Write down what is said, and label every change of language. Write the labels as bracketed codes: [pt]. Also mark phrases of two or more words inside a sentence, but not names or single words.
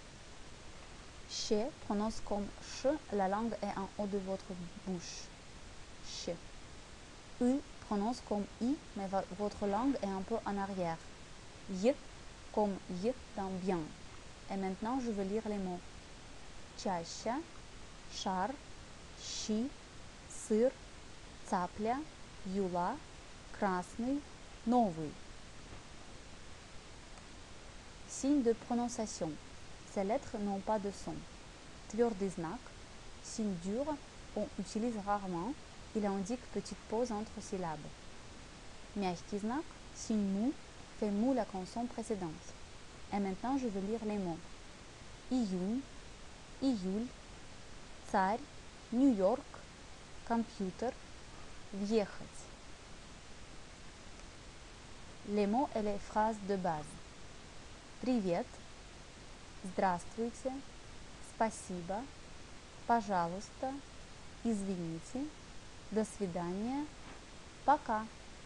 [fr] Che prononce comme ch, la langue est en haut de votre bouche. Che. U prononce comme i, mais votre langue est un peu en arrière. Y comme y dans bien. Et maintenant, je vais lire les mots. [ru] Чаща, шар, щи, сыр, цапля, юла, красный, новый. [fr] Signe de prononciation. Ces lettres n'ont pas de son. [ru] Твердый знак, [fr] signe dur, on utilise rarement. Il indique petite pause entre syllabes. [ru] Мягкий знак, [fr] signe mou, fait mou la consonne précédente. Et maintenant, je vais lire les mots. [ru] Июнь, июль, царь, Нью-Йорк, компьютер, въехать. [fr] Les mots et les phrases de base. [ru] Привет, здравствуйте, спасибо, пожалуйста, извините, До свидания. Пока.